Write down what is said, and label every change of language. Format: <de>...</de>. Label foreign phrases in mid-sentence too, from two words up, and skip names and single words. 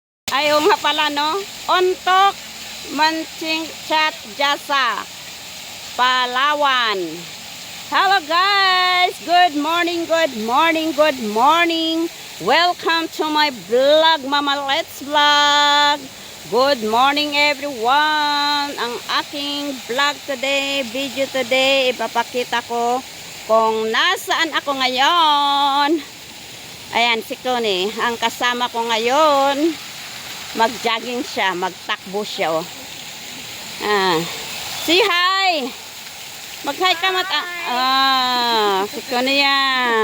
<tl>Ayaw nga pala, no? Ontok Mancing Chat Jasa Palawan.</tl> <en>Hello guys! Good morning, good morning, good morning. Welcome to my vlog, Mama Let's Vlog. Good morning everyone.</en> <tl>Ang aking</tl> <en>vlog today, video today,</en> <tl>ipapakita ko kung nasaan ako ngayon. Ayan, si Connie. Ang kasama ko ngayon, mag-jogging siya, magtakbo siya, oh.</tl> <en>Say hi!</en> <tl>Mag-hi ka si Connie yan.</tl>